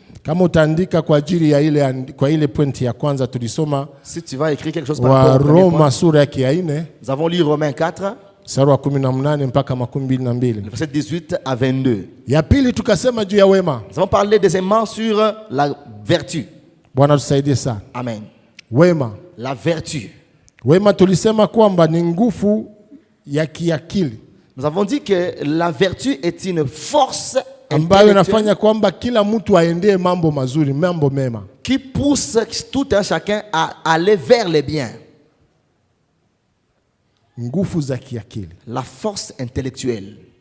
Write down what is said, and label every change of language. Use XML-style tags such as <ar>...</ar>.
<sw>Kama utaandika kwa ajili ya ile pointi ya kwanza tulisoma</sw> <fr>Si tu vas écrire quelque chose par</fr> <sw>wa</sw> <fr>rapport au premier</fr> <sw>Roma</sw> <fr>point,</fr> <sw>sura ya 4</sw> <fr>nous avons lu Romains 4,</fr> <sw>mstari wa 18 mpaka 22.</sw> <fr>verset 18 à 22.</fr> <sw>Ya pili tukasema juu ya wema.</sw> <fr>Nous avons parlé deuxièmement sur la vertu.</fr> <sw>Bwana tusaidie sana. Amen. Wema.</sw> <fr>La vertu.</fr> <sw>Wema tulisema kwamba ni nguvu ya kiakili</sw> <fr>Nous avons dit que la vertu est une force</fr> <sw>ambayo</sw> <fr>intellectuelle</fr> <sw>inafanya kwamba kila mtu aendee mambo mazuri, mambo mema.</sw> <fr>qui pousse tout un chacun à aller vers les biens.</fr> <sw>Nguvu za kiakili.</sw> <fr>La force intellectuelle.</fr>